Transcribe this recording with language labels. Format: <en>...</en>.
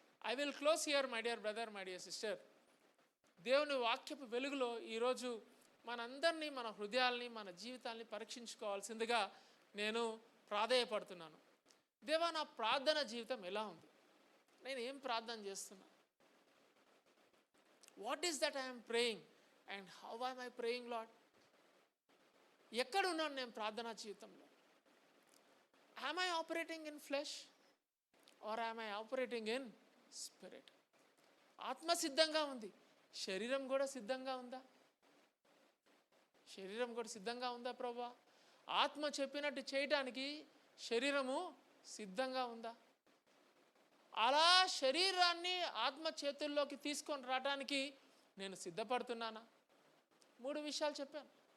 <en>I will close here my dear brother, my dear sister.</en> <te>దేవుని వాక్యపు వెలుగులో ఈరోజు మనందరినీ, మన హృదయాల్ని, మన జీవితాల్ని పరీక్షించుకోవాల్సిందిగా నేను ప్రాధేయపడుతున్నాను. దేవా, నా ప్రార్థన జీవితం ఎలా ఉంది? నేను ఏం ప్రార్థన చేస్తున్నా?</te> <en>What is that I'm praying and how I'm I praying Lord?</en> <te>ఎక్కడున్నాను నేను ప్రార్థనా జీవితంలో?</te> <en>am I operating in flesh or am I operating in spirit?</en> <te>ఆత్మ సిద్ధంగా ఉంది, శరీరం కూడా సిద్ధంగా ఉందా? శరీరం కూడా సిద్ధంగా ఉందా ప్రభువా? ఆత్మ చెప్పినట్టు చేయటానికి శరీరము సిద్ధంగా ఉందా? అలా శరీరాన్ని ఆత్మ చేతుల్లోకి తీసుకొని రావడానికి నేను సిద్ధపడుతున్నానా? 3 విషయాలు చెప్పాను.</te>